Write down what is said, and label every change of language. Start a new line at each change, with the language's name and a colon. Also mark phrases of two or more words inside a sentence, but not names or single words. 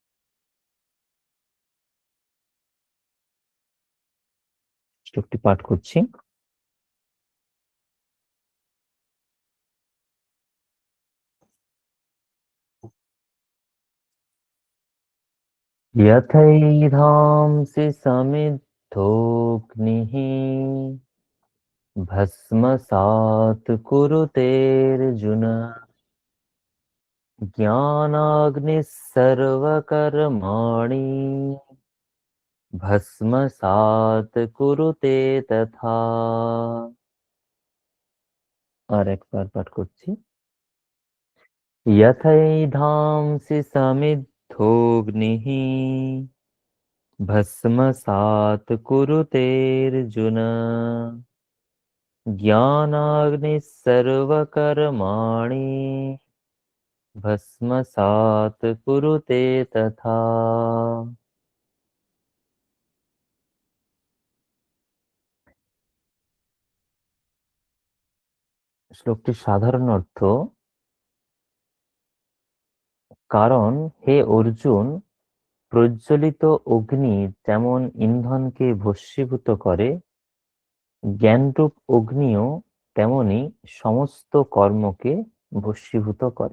Bangla: শ্লোকটি পাঠ করছি।
Sanskrit: यथैधांसि समिद्धोऽग्निः भस्मसात् कुरुतेऽर्जुन ज्ञानाग्निः सर्वकर्माणि भस्मसात् कुरुते तथा।
Bangla: আর একবার পাঠ করছি।
Sanskrit: यथैधांसि समिद्धोऽग्निः भस्मसात् कुरुतेऽर्जुन ज्ञानाग्निः सर्वकर्माणि भस्मसात् कुरुते तथा।
Bangla: শ্লোকটির সাধারণ অর্থ, কারণ হে অর্জুন, প্রজ্বলিত অগ্নি যেমন ইন্ধনকে ভস্মীভূত করে, জ্ঞানরূপ অগ্নিও তেমনি সমস্ত কর্মকে ভস্মীভূত করে।